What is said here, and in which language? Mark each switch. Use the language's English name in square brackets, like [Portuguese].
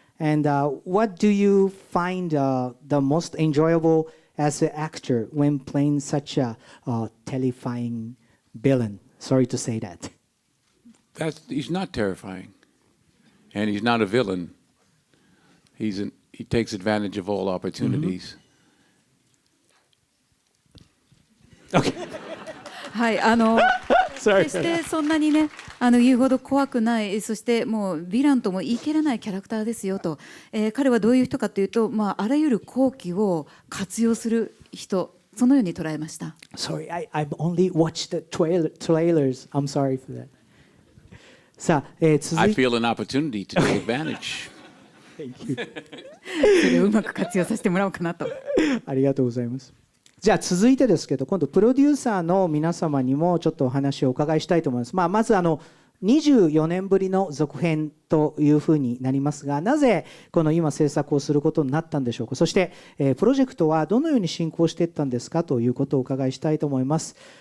[English] And what do you find the most enjoyable as an actor when playing such a terrifying villain? Sorry to say that. He's not terrifying, and he's not a villain. He takes advantage of all opportunities. Okay. [Japanese] はい、決してそんなにね言うほど怖くない、そしてもうヴィランとも言い切れないキャラクターですよと、彼はどういう人かというと、あらゆる好機を活用する人、そのように捉えました。 [English] Sorry, I've only watched the trailers. I'm sorry for that. [Japanese] さあ、続 [English] I [Japanese] いて [English] feel an opportunity to take advantage. [Japanese] それをうまく活用させてもらおうかなと。ありがとうございます。じゃあ続いてですけど、今度プロデューサーの皆様にもちょっとお話をお伺いしたいと思います。まず24年ぶりの続編というふうになりますが、なぜこの今制作をすることになったんでしょうか。そして、プロジェクトはどのように進行していったんですかということをお伺いしたいと思います。